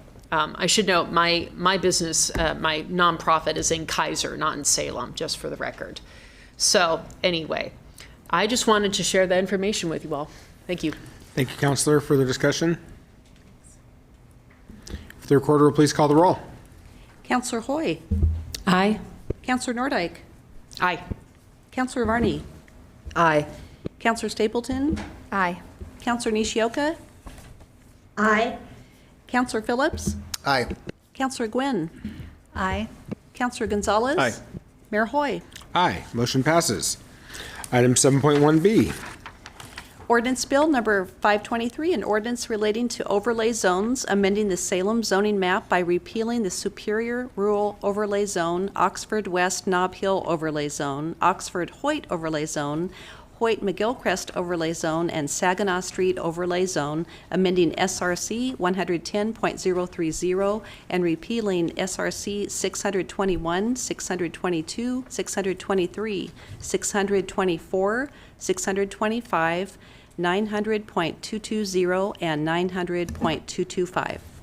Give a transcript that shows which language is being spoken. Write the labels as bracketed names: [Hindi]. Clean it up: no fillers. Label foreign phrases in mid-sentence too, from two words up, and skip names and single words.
[English] I should note my business, my nonprofit is in Kaiser, not in Salem, just for the record. So anyway, I just wanted to share that information with you all. Thank you. Thank you, Councilor. Further discussion? If the recorder will please call the roll. Councilor Hoy. Aye. Councilor Nordyke. Aye. Councilor Varney. Aye. Councilor Stapleton. Aye. Councilor Nishioka. Aye. Councilor Phillips. Aye. Councilor Gwynn. Aye. Councilor Gonzalez. Aye. Mayor Hoy. Aye. Motion passes. Item 7.1B. Ordinance Bill number 523, an ordinance relating to overlay zones, amending the Salem zoning map by repealing the Superior Rural Overlay Zone, Oxford West Nob Hill Overlay Zone, Oxford Hoyt Overlay Zone, Hoyt McGillcrest Overlay Zone, and Saginaw Street Overlay Zone, amending SRC 110.030 and repealing SRC 621, 622, 623, 624, 625, 900.220, and 900.225.